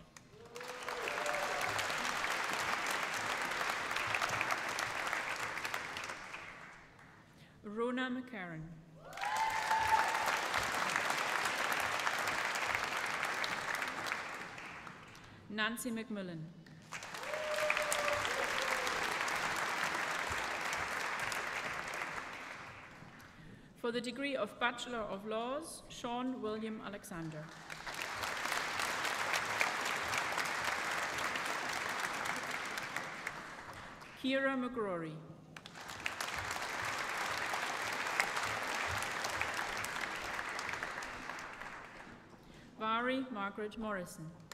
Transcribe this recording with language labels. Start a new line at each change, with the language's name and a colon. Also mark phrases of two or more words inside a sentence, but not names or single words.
English: Rona McCarran. Nancy McMillan. For the degree of Bachelor of Laws, Sean William Alexander. Kira McGrory. Vari Margaret Morrison.